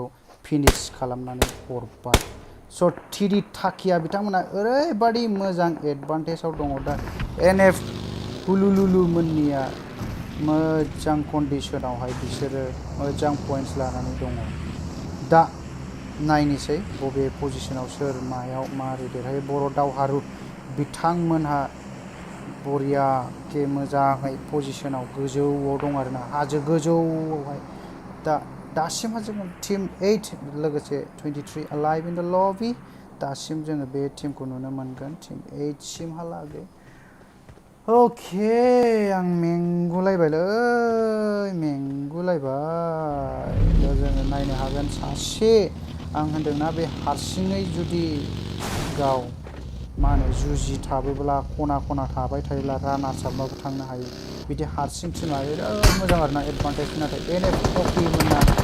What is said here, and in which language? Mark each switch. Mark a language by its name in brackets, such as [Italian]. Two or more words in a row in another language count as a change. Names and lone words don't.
[Bodo] फिनिश खालामनानै हरबाय स' टिडि टाकिया बिथांमोना ओरैबादि मोजां एडभान्टेजाव दङ दा एनएफ हुलुलुलु मोननिया मोजां कन्डिशनावहाय बिसोरो मोजां पइन्ट्स लानानै दङ दा नायनोसै बबे पजिशनाव सोर मायाव मारै देरहायो बर' दावहारु बिथांमोनहा बरियाके मोजाङै पजिशनाव गोजौआव दं आरोना हाजो गोजौआवहाय दासिमहा जोङो टीम 8 लोगोसे 23 [English] alive in the lobby [Bodo] दासिम जोङो बे टीमखौ नुनो मोनगोन टीम 8 सिमहालागै अके आं मेंगुलायबायलै दा जोङो नायनो हागोन सासे आं होनदोंना बे हारसिङै जुदि गाव मा होनो जुजिथाबोब्ला खना थाबाय थायोब्ला रानार्स आपबाबो थांनो हायो बिदि हारसिं टीमा बिराद मोजां आरोना एडभान्टेज नाथाय एनएफ कफिया